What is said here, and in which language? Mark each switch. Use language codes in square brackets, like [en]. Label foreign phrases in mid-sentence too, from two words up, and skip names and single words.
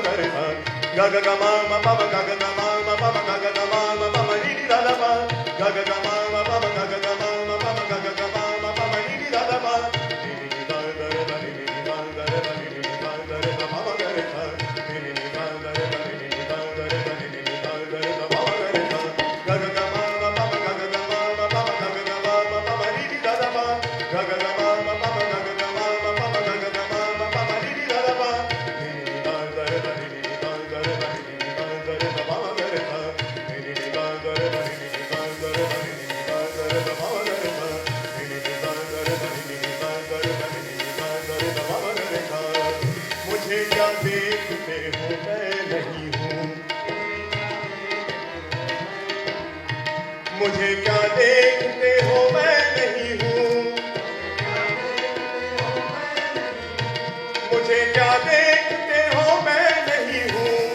[hi] ga ga ga ma ma pa ma ga ga ga ma ma pa ma ga ga ga ma ma pa ma ni ni da da pa ga ga ga ma ma pa ma ga ga ga ma ma pa ma ga ga ga ma ma pa ma ni ni da da pa ni ni da da da ni ni da da da ni ni da da da ma ma ga re sa ni ni da da da ni ni da da da ni ni da da da ma ma ga re sa ga ga ga ma ma pa ma ga ga ga ma ma pa ma ga ga ga ma ma pa ma ni ni da da pa ga ga ga ma ma pa ma ga ga ga ma ma pa ma ga ga ga ma ma pa ma ni ni da da pa ni ni da da da ni ni da da da ni ni da da da ma ma ga re sa ni ni da da da ni ni da da da ni ni da da da ma ma ga re sa ni ni da da da ni ni da da da ni ni da da da ma ma ga re sa मुझे क्या देखते हो मैं नहीं हूँ मुझे क्या देखते हो मैं नहीं हूँ मुझे क्या देखते हो मैं नहीं हूँ